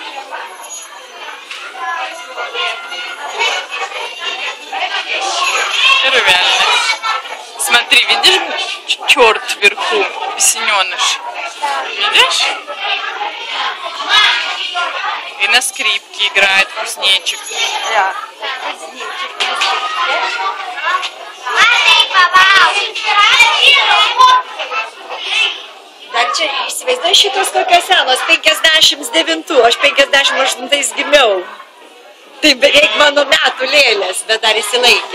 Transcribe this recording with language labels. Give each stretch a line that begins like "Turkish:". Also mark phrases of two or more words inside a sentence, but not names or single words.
Lithuanian: Ir velnias.
Russian: Смотри, видишь, черт вверху, бесененыш? Видишь? И на скрипке играет кузнечик.
Lithuanian: Ja. Dar čia, įsivaizduoju, šitos kokios senos, 59, aš 58 gimiau. Tai beveik mano metų lėlės, bet dar įsilaikė.